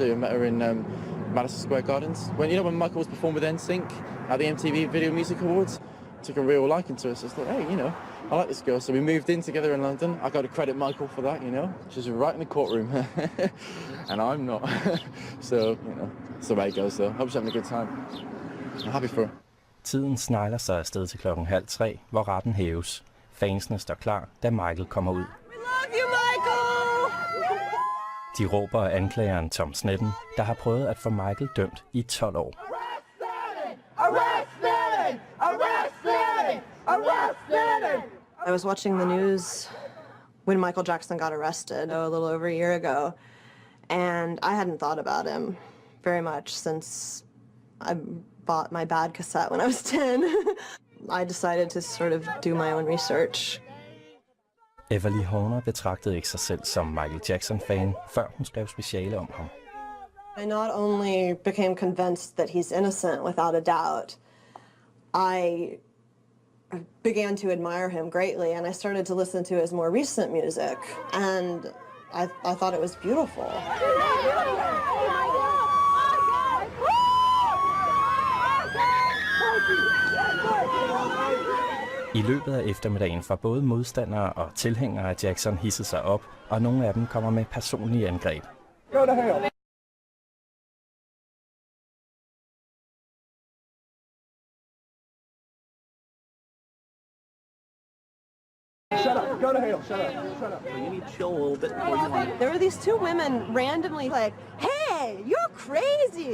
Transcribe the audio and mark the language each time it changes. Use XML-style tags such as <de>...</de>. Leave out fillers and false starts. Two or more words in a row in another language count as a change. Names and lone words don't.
<en>I met her in Madison Square Gardens. When Michael was performing with NSYNC at the MTV Video Music Awards, took a real liking to her. So I thought, hey, you know, I like this girl. So we moved in together in London. I got to credit Michael for that, you know. She's right in the courtroom, and I'm not. So, you know, that's the way it goes though. Hope she's having a good time. I'm happy for her.</en> <da>Tiden snegler sig afsted til 2:30, hvor retten hæves. Fansene står klar, da Michael kommer ud. De råber af anklageren Tom Sneddon, der har prøvet at få Michael dømt i 12 år.</da> <en>I was watching the news when Michael Jackson got arrested a little over a year ago, and I hadn't thought about him very much since I bought my Bad cassette when I was 10. I decided to sort of do my own research.</en> <da>Everly Horner betragtede ikke sig selv som Michael Jackson-fan, før hun skrev speciale om ham.</da> <en>I not only became convinced that he's innocent without a doubt, I began to admire him greatly, and I started to listen to his more recent music, and I thought it was beautiful.</en> <da>I løbet af eftermiddagen får både modstandere og tilhængere af Jackson hisset sig op, og nogle af dem kommer med personlige angreb.</da> <en>Go to hell. Shut up. Go to hell. Shut up. Shut up. You need to chill a little bit before you want. There were these 2 women randomly like, "Hey, you're crazy."</en>